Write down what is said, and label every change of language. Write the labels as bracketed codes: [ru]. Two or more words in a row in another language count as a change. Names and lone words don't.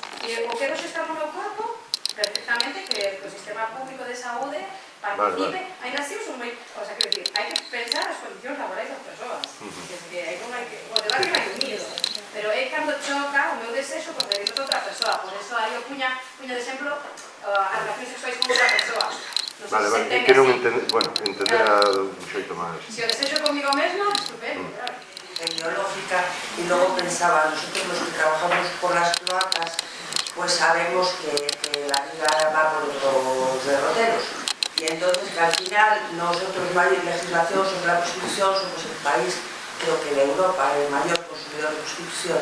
[gl] E o que nos estamos no corpo, perfectamente que o sistema público de saúde participe, ainda así son moi, [es] o sea, [gl] quero dicir, hai que pensar as condicións laborais das persoas, que aí non hai que, o debate vai unido, pero é cando choca o meu desexo con dereitos de outra persoa, por eso aí eu puña de exemplo as relacións sexuais con outra persoa. Vale, quero entender un xeito máis. Se o desexo comigo mesma, estupendo, claro. Biológica, [es] y luego pensaba, nosotros los que trabajamos por las cloacas, pues sabemos que la vida va por otros derroteros. Y entonces que al final nosotros no hay legislación sobre la prostitución, somos el país, creo que de Europa, el mayor consumidor de prostitución.